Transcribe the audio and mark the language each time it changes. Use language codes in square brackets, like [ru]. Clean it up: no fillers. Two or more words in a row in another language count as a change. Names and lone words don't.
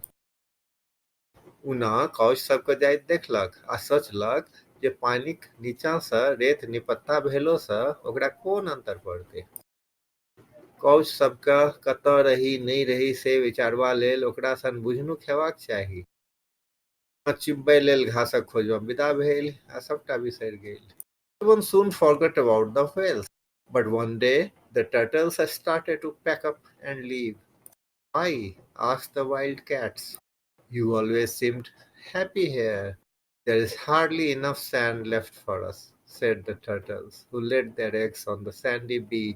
[mai] उना कौच सबके जाइत देखलक आ सोचलक जे पानिक नीचाँ सँ रेत निपत्ता भेलो सँ ओकरा कोन अंतर पड़तै। कौच सबके कतऽ रही नहि रही से विचारबा लेल ओकरा सन बुझनुक हेबाक चाही। चिब्बै लेल घासक खोजब विदा भेल आ सबटा बिसरि गेल। [en] Everyone soon forgot about the whales. But one day, the turtles started to pack up and leave. Why? Asked the wild cats. You always seemed happy here. There is hardly enough sand left for us, said the turtles, who laid their eggs on the sandy beach.